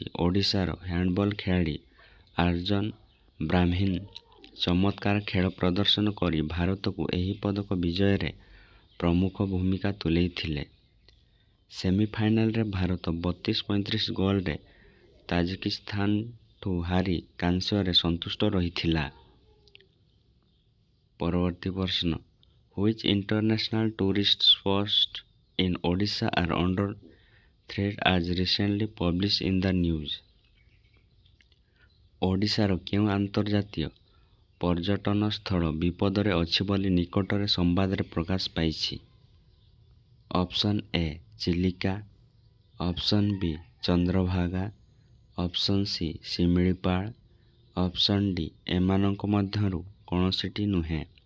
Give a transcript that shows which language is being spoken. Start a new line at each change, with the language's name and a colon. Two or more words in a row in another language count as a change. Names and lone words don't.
Odia: ଓଡ଼ିଶାର ହ୍ୟାଣ୍ଡବଲ୍ ଖେଳାଳି ଆର୍ଯ୍ୟନ ବ୍ରାହ୍ମଣୀ ଚମତ୍କାର ଖେଳ ପ୍ରଦର୍ଶନ କରି ଭାରତକୁ ଏହି ପଦକ ବିଜୟରେ ପ୍ରମୁଖ ଭୂମିକା ତୁଲାଇଥିଲେ। ସେମିଫାଇନାଲରେ ଭାରତ 32-35 ଗୋଲରେ ତାଜିକିସ୍ତାନଠୁ ହାରି କାଂସ୍ୟରେ ସନ୍ତୁଷ୍ଟ ରହିଥିଲା। ପରବର୍ତ୍ତୀ ପ୍ରଶ୍ନ,
English: Which international tourist spots in Odisha are under threat as recently published in the news?
Odia: ଓଡ଼ିଶାର କେଉଁ ଆନ୍ତର୍ଜାତୀୟ ପର୍ଯ୍ୟଟନ ସ୍ଥଳ ବିପଦରେ ଅଛି ବୋଲି ନିକଟରେ ସମ୍ବାଦରେ ପ୍ରକାଶ ପାଇଛି?
English: option A
Odia: ଚିଲିକା,
English: option B
Odia: ଚନ୍ଦ୍ରଭାଗା,
English: option C
Odia: ଶିମିଳିପାଳ,
English: option D
Odia: ଏମାନଙ୍କ ମଧ୍ୟରୁ କୌଣସିଟି ନୁହେଁ।